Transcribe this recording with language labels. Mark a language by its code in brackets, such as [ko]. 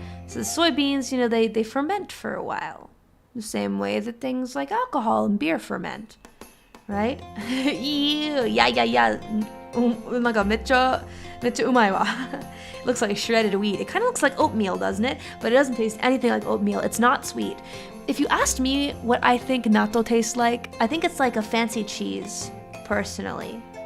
[en] So the soybeans, you know, they ferment for a while. The same way that things like alcohol and beer ferment. Right? Ew, yeah. [ja] なんかめっちゃうまいわ。 [en] It looks like shredded wheat. It kind of looks like oatmeal, doesn't it? But it doesn't taste anything like oatmeal. It's not sweet. If you asked me what I think natto tastes like, I think it's like a fancy cheese, personally.